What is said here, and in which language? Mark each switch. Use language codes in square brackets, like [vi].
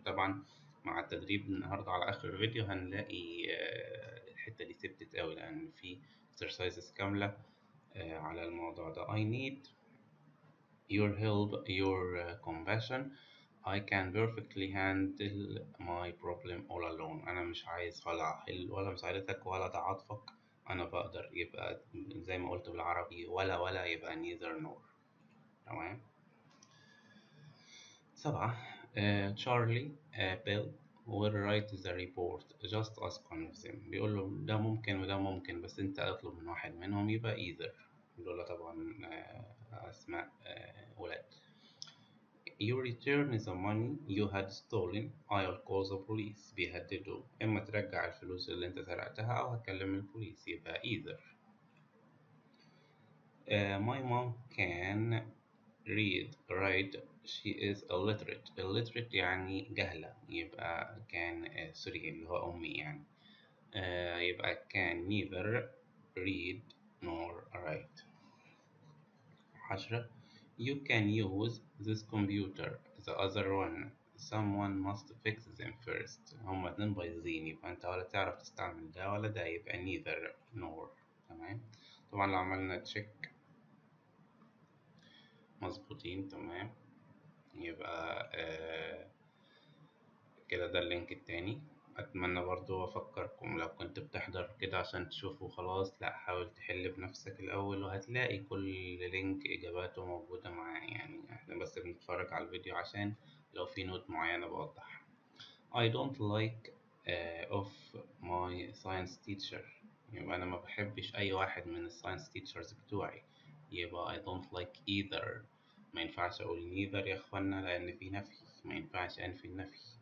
[ar] طبعا مع التدريب النهاردة على آخر الفيديو هنلاقي الحتة دي ثبتت أوي، لأن في exercises كاملة على الموضوع ده. [en] I need your help your compassion. I can perfectly handle my problem all alone. [ar] أنا مش عايز ولا أحل ولا مساعدتك ولا تعاطفك، أنا بقدر. يبقى زي ما قلت بالعربي ولا يبقى [en] neither nor. [ar] تمام. 7. [en] Charlie Bill will write the report just ask one of them. [ar] بيقول له ده ممكن وده ممكن بس أنت اطلب من واحد منهم، يبقى either. دول طبعا أسماء ولاد. [en] You return the money you had stolen. I'll call the police. [ar] بيهددوا إما ترجع الفلوس اللي أنت سرقتها أو هتكلم البوليس، يبقى either. [en] My mom can read write. She is illiterate [ar] يعني جهلة، يبقى كان سوري اللي هو أمي يعني. يبقى [en] can neither read nor write. 10. You can use this computer. The other one someone must fix them first. [ar] هما اتنين بايظين، يبقى انت ولا تعرف تستعمل ده ولا ده، يبقى [en] neither nor. [ar] تمام. طبعا لو عملنا تشيك مظبوطين. تمام. يبقى كده ده اللينك التاني. أتمنى برضو أفكركم لو كنت بتحضر كده عشان تشوفوا خلاص، لأ حاول تحل بنفسك الأول وهتلاقي كل لينك إجاباته موجودة معاه. يعني إحنا بس بنتفرج على الفيديو عشان لو في نوت معينة بوضحها. [en] I don't like of my science teacher. [ar] يبقى أنا ما بحبش أي واحد من الساينس teachers بتوعي، يبقى [en] I don't like either. [ar] ما ينفعش أقول neither يا إخوانا لأن في نفي، ما ينفعش أنفي النفي.